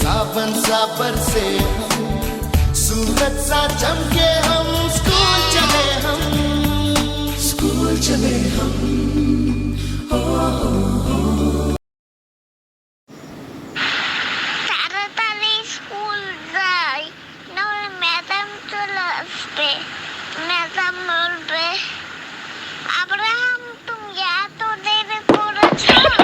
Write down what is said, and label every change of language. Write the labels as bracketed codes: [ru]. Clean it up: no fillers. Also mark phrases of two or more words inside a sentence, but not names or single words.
[hi] सावन सा बरसे हम, सूरज सा चमके हम, स्कूल चले हम, स्कूल चले हम। [bn] তাড়াতাড়ি স্কুল যাই, নাহলে ম্যাডাম চলে আসবে। ম্যাডাম বলবে, আব্রাহাম তুমি এত দেরি করেছো।